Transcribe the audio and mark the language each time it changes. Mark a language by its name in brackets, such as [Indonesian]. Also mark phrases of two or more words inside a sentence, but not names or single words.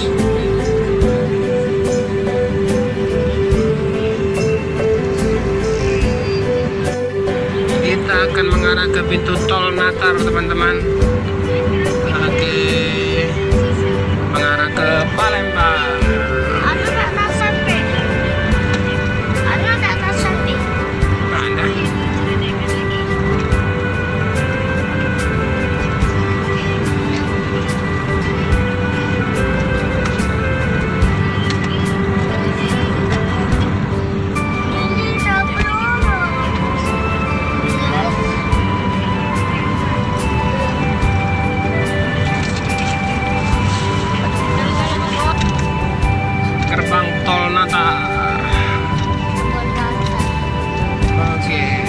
[Indonesian] Kita akan mengarah ke pintu tol Natar, teman-teman. Oke, mengarah ke Palembang. [Filipino] Ano na nasabi? Ano na nasabi? [Indonesian] Ada. [Filipino] Hindi na pala. [Indonesian] Gerbang tol Natar. Oke.